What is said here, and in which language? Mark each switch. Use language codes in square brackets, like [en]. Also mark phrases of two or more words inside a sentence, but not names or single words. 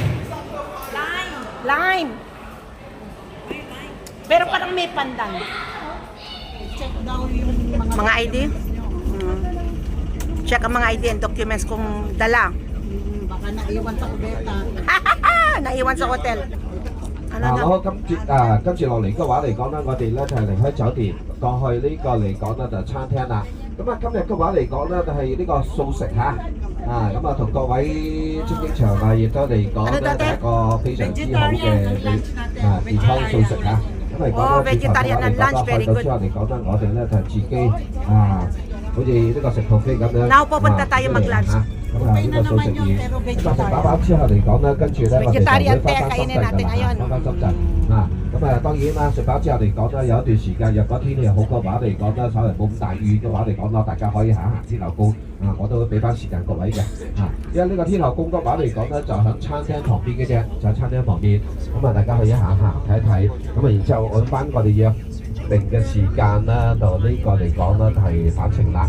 [tl] Lime. Pero parang may pandan. Check daw yung Mga ID? Check ang mga ID and documents kung dala. Baka naiwan sa kubeta. Naiwan sa hotel. Ano na? [yue] 好，跟住落嚟嘅話嚟講咧，我哋咧就係離開酒店過去呢個嚟講咧就餐廳啦。咁啊，今日嘅話嚟講咧就係呢個素食嚇，咁啊同各位精英場亦都嚟講咧係一個非常之好嘅健康素食嚇。咁嚟講咧，自從我哋嗰個去到之後嚟講咧，我哋咧就自己好似呢個食 buffet 咁樣。 [tl] Now, pupunta tayo mag-lunch. [yue] 咁啊，呢個素食業，咁啊食飽飽之後嚟講咧，跟住咧我哋就會翻深圳㗎啦，翻深圳咁啊當然啦，食飽之後嚟講咧，有一段時間，若果天氣好嘅話嚟講咧，稍微冇咁大雨嘅話嚟講咧，大家可以行一行天后宮我都會俾翻時間各位嘅因為呢個天后宮嘅話嚟講咧，就喺餐廳旁邊嘅啫，就喺餐廳旁邊，咁啊大家可以行一行睇一睇，咁啊然之後按翻我哋約定嘅時間啦，就呢個嚟講咧係返程啦。